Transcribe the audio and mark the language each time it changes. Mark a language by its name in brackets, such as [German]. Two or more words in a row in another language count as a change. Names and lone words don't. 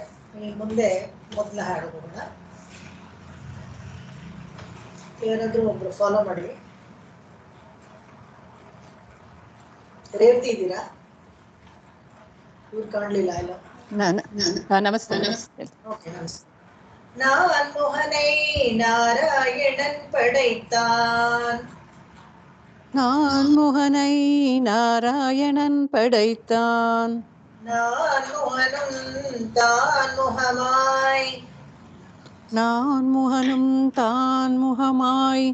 [Kannada] ಈ ಮುಂದೆ ಮೊದಲ ಹಾಡು ಹೋಗೋಣ. ಏನಾದ್ರೂ ಒಬ್ರು ಫಾಲೋ ಮಾಡಿ. ರೇವತಿ ಇದ್ದೀರಾ? ಇವ್ರು ಕಾಣ್ಲಿಲ್ಲ ಇಲ್ಲ. ನಮಸ್ತೆ. ಓಕೆ, ನಮಸ್ತೆ. [Tamil] நான்முகனை நாராயணன் படைத்தான், நான்முகனை நாராயணன் படைத்தான், நான்முகனும் தான் முகமாய், நான்முகனும் தான் முகமாய்,